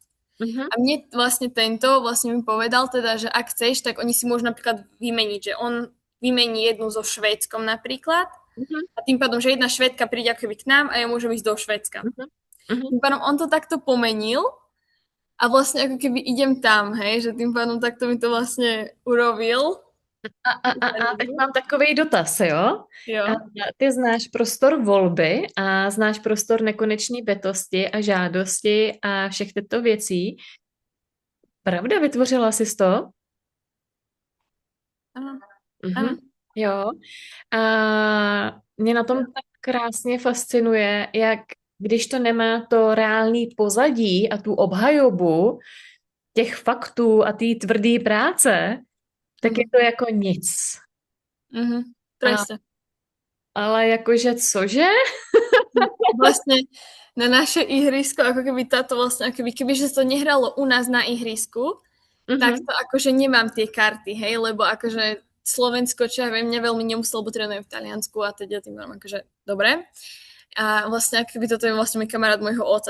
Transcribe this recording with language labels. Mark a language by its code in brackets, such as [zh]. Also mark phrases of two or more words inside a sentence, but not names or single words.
[sk] A mne vlastne mi povedal teda, že ak chceš, tak oni si môžu napríklad vymeniť, že on vymení jednu so Švédskom napríklad a tým pádom, že jedna Švédka príde ako keby k nám a ja môžem ísť do Švédska. Tým pádom on to takto pomenil a vlastne ako keby idem tam, hej, že tým pádom takto mi to vlastne urobil. [cs] A teď mám takový dotaz, jo? Jo. Ty znáš prostor volby a znáš prostor nekonečné bytosti a žádosti a všech těchto věcí. Pravda, vytvořila jsi to? Ano. Ano. Jo. A mě na tom tak krásně fascinuje, jak když to nemá to reálný pozadí a tu obhajobu těch faktů a té tvrdé práce, tak je to jako nic. [sk] Presne. [cs] Ale jakože cože? [sk] Vlastne na naše ihrisko, ako keby táto vlastne, ako kebyže to nehralo u nás na ihrisku, tak to akože nemám tie karty, hej, lebo akože Slovensko, čo ja viem, veľmi nemuselo, bo trénujem v Taliansku a teda tým mám akože dobre. A vlastne ako keby toto je vlastne môj kamarát môjho otca.